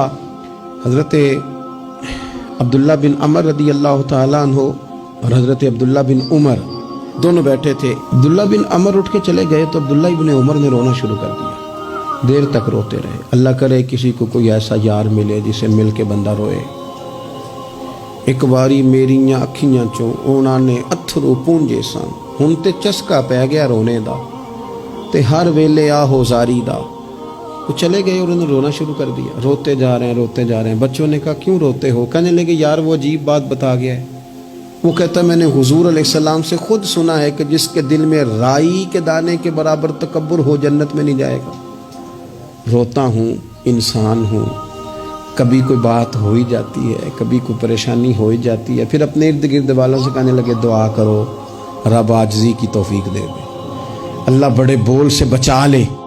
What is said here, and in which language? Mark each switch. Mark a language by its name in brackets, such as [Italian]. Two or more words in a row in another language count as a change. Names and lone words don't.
[Urdu] حضرت عبداللہ بن عمر [Arabic] رضی اللہ تعالیٰ عنہ [Urdu] اور حضرت عبداللہ بن عمر دونوں بیٹھے تھے۔ عبداللہ بن عمر اٹھ کے چلے گئے تو عبداللہ بن عمر نے رونا شروع کر دیا، دیر تک روتے رہے۔ اللہ کرے کسی کو کوئی ایسا یار ملے جسے مل کے بندہ روئے۔ [Punjabi] ایک باری میریاں اکھیاں چوں اونا نے اتھرو پونجے سن، ہن تے چسکا پہ گیا رونے دا، تے ہر ویلے آہو زاری دا۔ [Urdu] وہ چلے گئے اور انہوں نے رونا شروع کر دیا، روتے جا رہے ہیں۔ بچوں نے کہا کیوں روتے ہو؟ کہنے لگے یار وہ عجیب بات بتا گیا ہے۔ وہ کہتا میں نے حضور [Arabic] علیہ السلام [Urdu] سے خود سنا ہے کہ جس کے دل میں رائی کے دانے کے برابر تکبر ہو جنت میں نہیں جائے گا۔ روتا ہوں، انسان ہوں، کبھی کوئی بات ہو ہی جاتی ہے، کبھی کوئی پریشانی ہو ہی جاتی ہے، پھر اپنے ارد گرد والوں سے کہنے لگے دعا کرو رب عاجزی کی توفیق دے دے، اللہ بڑے بول سے بچا لے۔